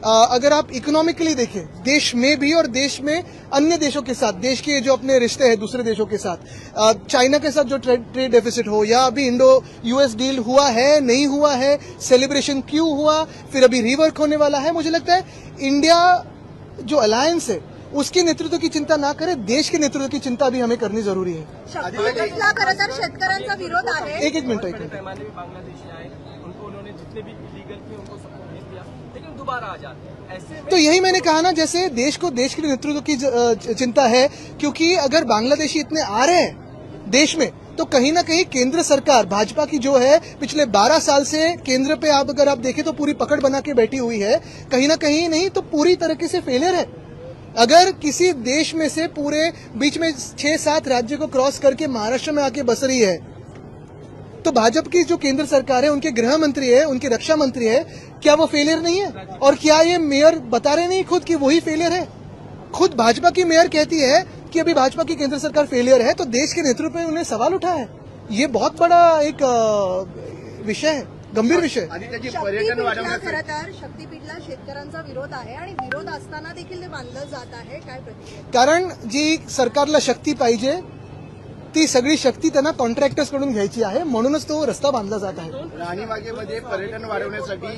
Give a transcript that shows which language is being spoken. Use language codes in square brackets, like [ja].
[hi] अगर आप इकोनॉमिकली देखें, देश में भी और देश में अन्य देशों के साथ, देश के जो अपने रिश्ते हैं दूसरे देशों के साथ, चाइना के साथ जो ट्रेड डेफिसिट हो, या अभी इंडो यूएस डील हुआ है नहीं हुआ है, सेलिब्रेशन क्यों हुआ, फिर अभी रिवर्क होने वाला है. मुझे लगता है इंडिया जो अलायंस है उसके नेतृत्व की चिंता ना करें, देश के नेतृत्व की चिंता भी हमें करनी जरूरी है. [mr] शक्तीला खरं तर शेतकऱ्यांचा विरोध आहे. [hi] एक मिनट. पैमाने में बांग्लादेशी आए, उनको उन्होंने जितने भी इलीगल थे उनको सबको भेज दिया, लेकिन दोबारा आ जाते हैं. ऐसे में तो यही मैंने कहा ना, जैसे देश को देश के नेतृत्व की चिंता है, क्योंकि अगर बांग्लादेशी इतने आ रहे हैं देश में तो कहीं ना कहीं केंद्र सरकार भाजपा की जो है पिछले 12 साल से केंद्र पे आप अगर आप देखें तो पूरी पकड़ बना के बैठी हुई है, कहीं ना कहीं नहीं तो पूरी तरीके से फेलियर है. अगर किसी देश में से पूरे बीच में 6-7 राज्य को क्रॉस करके महाराष्ट्र में आके बस रही है तो भाजपा की जो केंद्र सरकार है, उनके गृह मंत्री है, उनके रक्षा मंत्री है, क्या वो फेलियर नहीं है? और क्या ये मेयर बता रहे नहीं खुद कि वही फेलियर है? खुद भाजपा की मेयर कहती है कि अभी भाजपा की केंद्र सरकार फेलियर है, तो देश के नेतृत्व में उन्हें सवाल उठा है। ये बहुत बड़ा एक विषय है, गंभीर विषय। [mr] आणि त्याची पर्यटन शक्तीपीठला वाढवण्यासाठी खरं तर शक्तीपीठला शेतकऱ्यांचा विरोध आहे आणि विरोध असताना देखील ते बांधलं जात आहे. काय प्रतिक्रिया? कारण जी सरकारला शक्ती पाहिजे ती सगळी शक्ती त्यांना कॉन्ट्रॅक्टर्स कडून घ्यायची आहे, म्हणूनच तो रस्ता बांधला जात आहे. राणीबागेमध्ये पर्यटन वाढवण्यासाठी